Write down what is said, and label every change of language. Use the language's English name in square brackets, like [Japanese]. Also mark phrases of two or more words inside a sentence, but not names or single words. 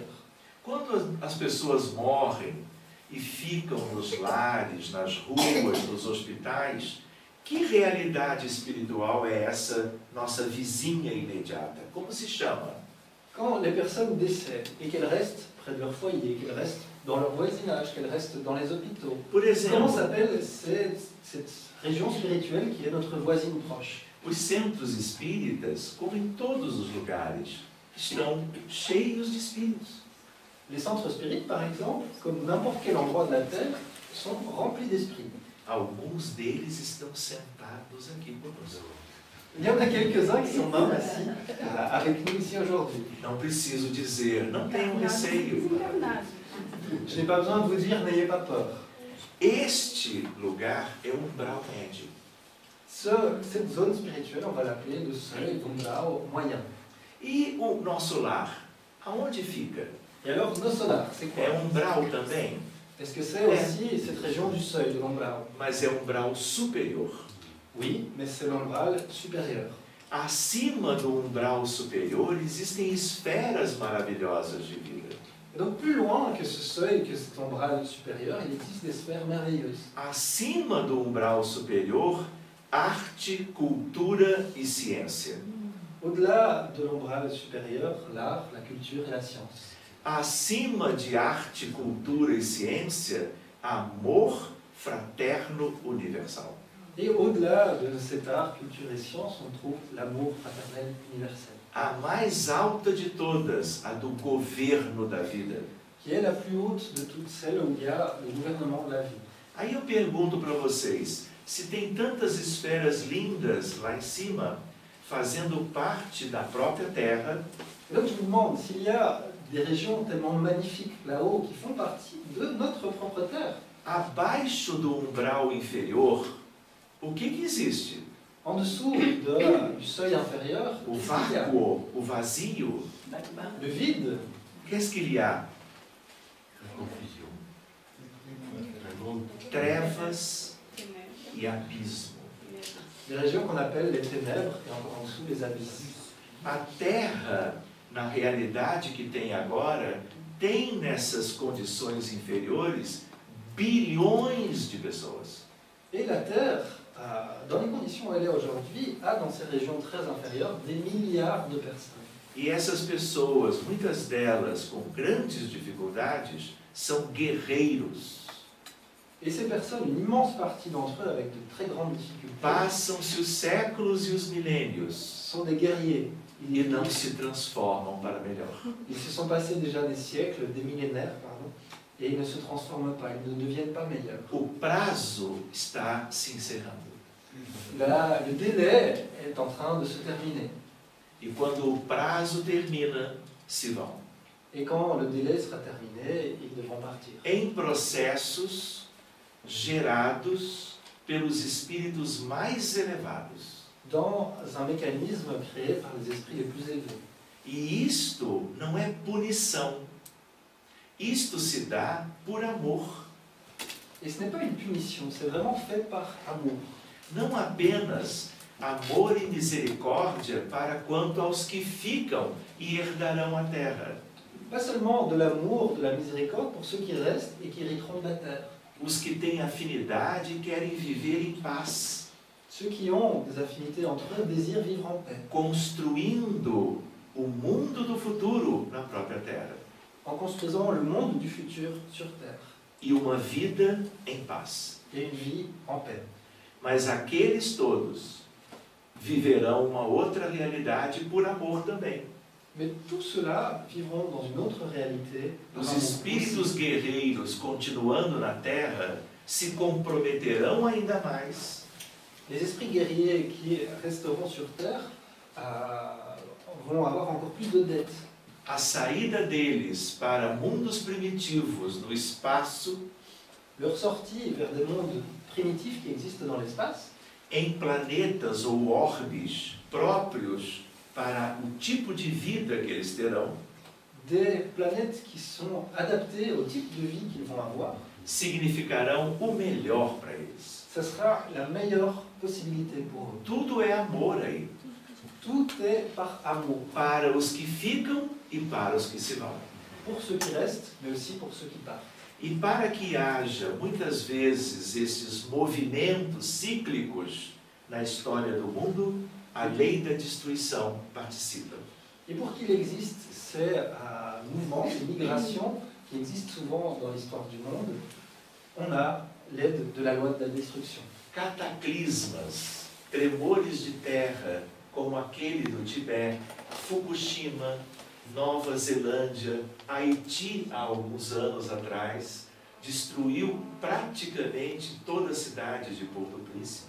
[Portuguese] Quando as pessoas morrem e ficam nos lares, nas ruas, nos hospitais, que realidade espiritual é essa nossa vizinha imediata? Como se chama? [French] Quand les personnes décèdent et qu'elles restent près de leur foyer, qu'elles restent dans leur voisinage, qu'elles restent dans les hôpitaux, [Portuguese] Por [French] comment [Portuguese] exemplo, [French] s'appelle cette région spirituelle qui est notre voisine proche? [Portuguese] os centros espíritas, como em todos os lugares, estão cheios de espíritos. [French] Les centres spirites, par exemple, comme n'importe quel endroit de la Terre, sont remplis d'esprits. [Portuguese] Alguns deles estão sentados aqui conosco. [French] Il y en a quelques-uns qui sont même assis avec nous ici aujourd'hui. [Portuguese] Não preciso dizer, não tenham receio. [French] Je n'ai pas besoin de vous dire, n'ayez pas peur. [Portuguese] Este lugar é o umbral médio. [French] Cette zone spirituelle, on va l'appeler le seuil, umbral moyen. [Portuguese] E o nosso lar, aonde fica? [French] Et alors, nos solars, c'est quoi? [Portuguese] É umbral também, [French] Est-ce que c'est aussi cette région du seuil, de l'umbral? [Portuguese] mas é umbral superior. [French] Oui, mais c'est l'umbral supérieur. [Portuguese] Acima do umbral superior existem esferas maravilhosas de vida. [French] Et donc, plus loin que ce seuil, que cet umbral supérieur, il existe des sphères merveilleuses. [Portuguese] Acima do umbral superior, arte, cultura e ciência. [French] Au-delà de l'umbral supérieur, l'art, la culture et la science. [Portuguese] Acima de arte, cultura e ciência, amor fraterno universal. [French] Et au-delà de cet art, culture et science, on trouve l'amour fraternel universel, [Portuguese] A mais alta de todas, a do governo da vida. [French] qui est la plus haute de toutes celles où il y a le gouvernement de la vie. [Portuguese] Aí eu pergunto para vocês, se tem tantas esferas lindas lá em cima, fazendo parte da própria Terra, [French] Et donc je vous demande, s'il y a des régions tellement magnifiques là-haut qui font partie de notre propre terre, [Portuguese] abaixo do umbral inferior, o que existe? [French] en dessous du seuil inférieur, [Portuguese] O [French] qu'est-ce qu'il y a? [Portuguese] vácuo, o vazio, [French] Le vide. qu'est-ce qu'il y a? [Portuguese] Trevas e abismo. [French] Des régions qu'on appelle les ténèbres et encore en dessous les abysses. [Portuguese] A Terra, na realidade que tem agora, tem nessas condições inferiores bilhões de pessoas. [French] Et la Terre, dans les conditions où elle est aujourd'hui, a dans ces régions très inférieures des milliards de personnes. [Portuguese] E essas pessoas, muitas delas com grandes dificuldades, são guerreiros. [French] Et ces personnes, une immense partie d'entre eux avec de très grandes difficultés, [Portuguese] Passam-se os séculos e os milênios [French] sont des guerriers. [Portuguese] e não se transformam para melhor. [French] Ils se sont passés déjà des siècles, des millénaires, pardon, et ils ne se transforment pas, ils ne deviennent pas meilleurs. [Portuguese] O prazo está se encerrando. [French] Le délai est en train de se terminer. [Portuguese] E quando o prazo termina, se vão. [French] Et quand le délai sera terminé, ils devront partir. [Portuguese] Em processos gerados pelos espíritos mais elevados. [French] Dans un mécanisme créé par les esprits les plus élevés. [Portuguese] E isto não é punição. Isto se dá por amor. [French] Et ce n'est pas une punition, c'est vraiment fait par amour. [Portuguese] Não apenas amor e misericórdia para quanto aos que ficam e herdarão a terra. [French] Pas seulement de l'amour, de la miséricorde pour ceux qui restent et qui hériteront de la terre. [Portuguese] Os que têm afinidade e querem viver em paz, [French] Ceux qui ont des affinités entre eux désirent vivre en paix, [Portuguese] construindo o mundo do futuro na própria terra. [French] en construisant le monde du futur sur terre [Portuguese] E uma vida em paz. [French] et une vie en paix. [Portuguese] Mas aqueles todos viverão uma outra realidade por amor também. [French] Mais tout cela vivront dans une autre réalité. par [Portuguese] Os [French] amour [Portuguese] espíritos [French] aussi. [Portuguese] guerreiros, continuando na terra, se comprometerão ainda mais [French] Les esprits guerriers qui resteront sur terre vont avoir encore plus de dettes. [Portuguese] a saída deles para mundos primitivos no espaço, [French] Leur sortie vers des mondes primitifs qui existent dans l'espace, [Portuguese] em planetas ou orbes próprios para o tipo de vida que eles terão, [French] des planètes qui sont adaptées au type de vie qu'ils vont avoir, [Portuguese] significarão o melhor para eles. [French] ça sera la meilleure possibilité pour eux. [Portuguese] Tudo é amor aí, [French] Tout est par amour, [Portuguese] para os que ficam e para os que se vão. [French] pour ceux qui restent, mais aussi pour ceux qui partent. [Portuguese] E para que haja, muitas vezes, esses movimentos cíclicos na história do mundo, a lei da destruição participa. [French] Et pour qu'il existe ces mouvements, ces migrations qui existent souvent dans l'histoire du monde, on a l'aide de la loi de la destruction. [Portuguese] Cataclismas, tremores de terra, como aquele do Tibete, Fukushima, Nova Zelândia, Haiti, há alguns anos atrás, destruiu praticamente toda a cidade de Porto Príncipe.